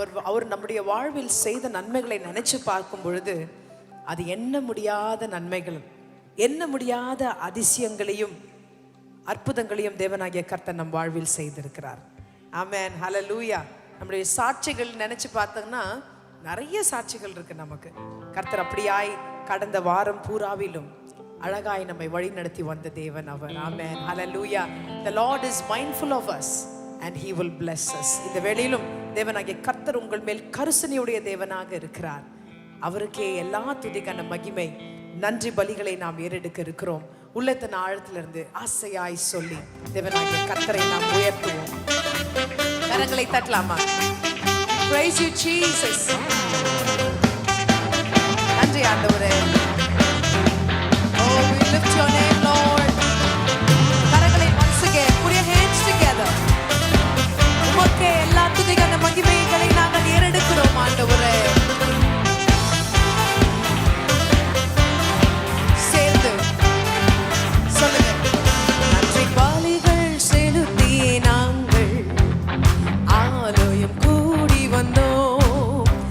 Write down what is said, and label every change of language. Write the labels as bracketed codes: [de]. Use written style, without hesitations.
[ta] அவர் நம்முடைய வாழ்வில் செய்த நன்மைகளை நினைச்சு பார்க்கும் பொழுது அது எண்ண முடியாத நன்மைகள், எண்ண முடியாத அதிசயங்களையும் அற்புதங்களையும் தேவனாகிய கர்த்தர் நம் வாழ்வில் செய்திருக்கிறார். ஆமென், ஹல்லேலூயா. நம்முடைய சாட்சிகள் நினைச்சு பார்த்தோம்னா நிறைய சாட்சிகள் இருக்கு நமக்கு. கர்த்தர் அப்படியாய் கடந்த வாரம் பூராவிலும் அழகாய் நம்மை வழி நடத்தி வந்த தேவன் அவர். ஆமென், ஹல்லேலூயா. [en] The Lord is mindful of us and he will bless us. [ta] இந்த வேளையிலும் தேவனாகிய கர்த்தர் உங்கள் மேல் கருசனையுடைய தேவனாக இருக்கிறார். அவருக்கே எல்லா துதிக்கான மகிமை நன்றி பலிகளை நாம் ஏறெடுக்க இருக்கிறோம். உள்ளத்தின் ஆழத்திலிருந்து ஆசையாய் சொல்லி தேவனாகிய கர்த்தரை நாம் உயர்த்துவோம். கரங்களை தட்டலாமா? [en] Praise you, Jesus. [ta] நன்றி ஆண்டவரே. [en] Oh, we lift your name, Lord. [ta] கரங்களை [en] once again, put your hands together. [ta] உமக்கே எல்லா துதிக்கான மகிமைகளை நாங்கள் ஏறெடுக்கிறோம் ஆண்டவரே. சேர்ந்து சொல்லுங்க. நன்றி பலிகள் செலுத்தியே நாங்கள் ஆலயம் கூடி வந்தோம்.